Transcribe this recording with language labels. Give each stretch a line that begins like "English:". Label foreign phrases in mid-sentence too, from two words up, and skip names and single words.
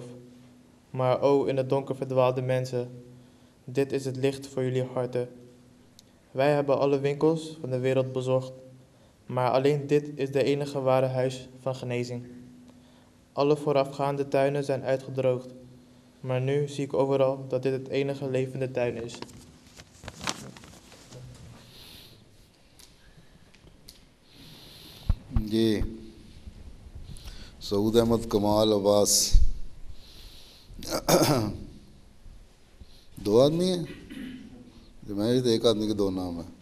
Dutch: Maar o in het donker verdwaalde mensen, dit is het licht voor jullie harten. Wij hebben alle winkels van de wereld bezocht, maar alleen dit is de enige ware huis van genezing. Alle voorafgaande tuinen zijn uitgedroogd, maar nu zie ik overal dat dit het enige levende tuin is.
Urdu: جی سعود احمد، کمال عباس، دو آدمی ہیں؟ جو میں تو ایک آدمی کے دو نام ہیں۔